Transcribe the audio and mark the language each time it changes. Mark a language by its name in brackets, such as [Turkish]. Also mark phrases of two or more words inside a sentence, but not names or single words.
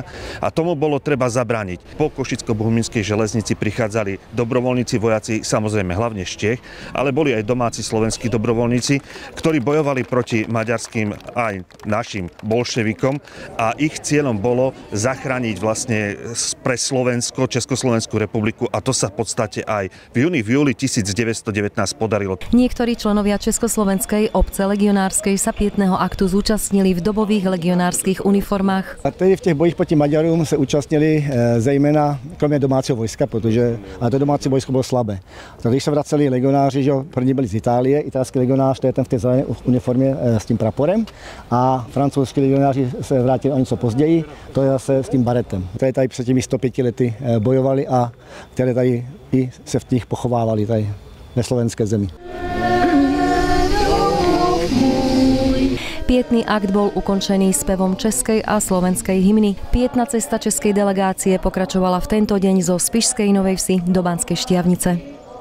[Slovak] A tomu bolo treba zabrániť. Po Košicko-Bohumínskej železnici prichádzali dobrovoľníci, vojaci, samozrejme hlavne z Čech, ale boli aj domáci slovenskí dobrovoľníci, ktorí bojovali proti maďarským aj našim bolševikom a ich cieľom bolo zachrániť vlastne pre Slovensko, Československú republiku a to sa v podstate aj v júli 1919 podarilo. Niektorí členovia Československej obce legionárskej sa pietného aktu zúčastnili v dobových legionárskych uniformách. [Czech] A tedy v těch bojích proti Maďarům se účastnili zejména kromě domácího vojska, protože to domácí vojsko bylo slabé. Tak když se vraceli legionáři, že první byli z Itálie, italský legionář, to je ten v té zelené uniformě s tím praporem, a francouzský legionáři se vrátili o něco později, to je zase s tím baretem. Které tady před těmi 105 lety bojovali a které tady i se v nich pochovávali tady ve slovenské zemi. [Slovak] Pietný akt bol ukončený spevom českej a slovenskej hymny. Pietná cesta českej delegácie pokračovala v tento deň zo Spišskej Novej Vsi do Banskej Štiavnice.